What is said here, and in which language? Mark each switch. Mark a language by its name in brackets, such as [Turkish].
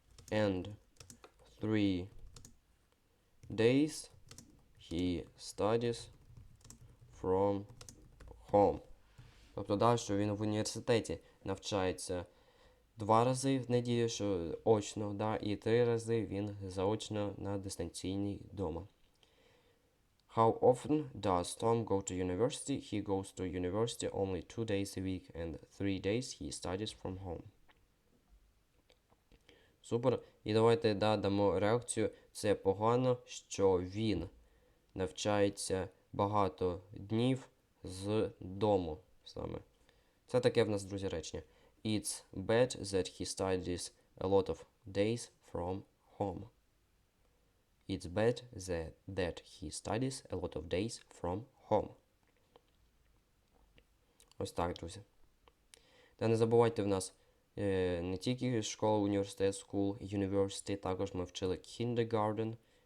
[English] And 3 days he studies from home. [Ukrainian] Тобто, що він в університеті навчається 2 рази в неділю, що очно, і 3 рази він заочно на дистанційній вдома. [English] How often does Tom go to university? He goes to university only 2 days a week and 3 days he studies from home. [Ukrainian] Супер. І давайте дамо реакцію. Це погано, що він навчається багато днів з дому саме. Це таке в нас, друзі, речення. [English] It's bad that he studies a lot of days from home. It's bad that he studies a lot of days from home. [Ukrainian] Ось так, друзі. Та не забувайте, в нас не тільки школа, університет, school, university, також ми вчили kindergarten.